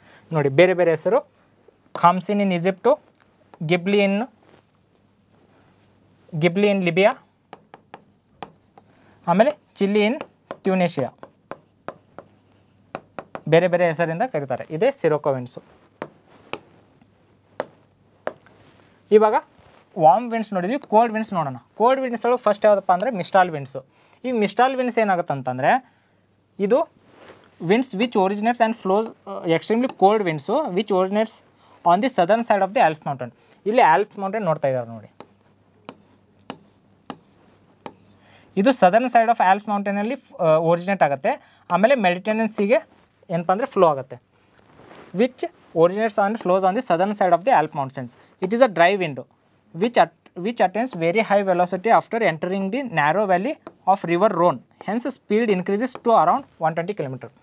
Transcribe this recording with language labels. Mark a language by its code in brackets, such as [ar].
[kn] ನೋಡಿ ಬೇರೆ ಬೇರೆ ಹೆಸರು: ಖಮ್ಸಿನ್ ಇನ್ ಈಜಿಪ್ಟು, ಗಿಬ್ಲಿ ಇನ್ ಲಿಬಿಯಾ, ಆಮೇಲೆ ಚಿಲ್ಲಿ ಇನ್ ಟ್ಯೂನೇಷಿಯಾ. ಬೇರೆ ಬೇರೆ ಹೆಸರಿಂದ ಕರೀತಾರೆ. ಇದೇ ಸಿರೊಕೊ ವಿಂಡ್ಸು. ಇವಾಗ ವಾರ್ಮ್ ವಿಂಡ್ಸ್ ನೋಡಿದ್ವಿ, ಕೋಲ್ಡ್ ವಿಂಡ್ಸ್ ನೋಡೋಣ. ಕೋಲ್ಡ್ ವಿಂಡ್ಸ್ ಒಳಗೆ ಫಸ್ಟ್ ಯಾವುದಪ್ಪ ಅಂದರೆ ಮಿಸ್ಟಾಲ್ ವಿಂಡ್ಸು. ಈ ಮಿಸ್ಟಾಲ್ ವಿಂಡ್ಸ್ ಏನಾಗುತ್ತೆ ಅಂತಂದರೆ ಇದು [en] winds which originates and flows extremely cold winds which originates on the southern side of the Alps mountain. [kn] ಇಲ್ಲಿ ಆಲ್ಪ್ಸ್ ಮೌಂಟೇನ್ ನೋಡ್ತಾ ಇದ್ದಾರೆ ನೋಡಿ, ಇದು southern side of Alps ಮೌಂಟೇನಲ್ಲಿ originate ಆಗುತ್ತೆ. ಆಮೇಲೆ ಮೆಡಿಟರೇನಿಯನ್ ಸೀಗೆ ಏನಪ್ಪ ಅಂದರೆ ಫ್ಲೋ ಆಗುತ್ತೆ. [en] Which originates and flows on the southern side of the Alp mountains. It is a dry wind which attains very high velocity after entering the narrow valley of river Rhone. Hence speed increases to around 120 km.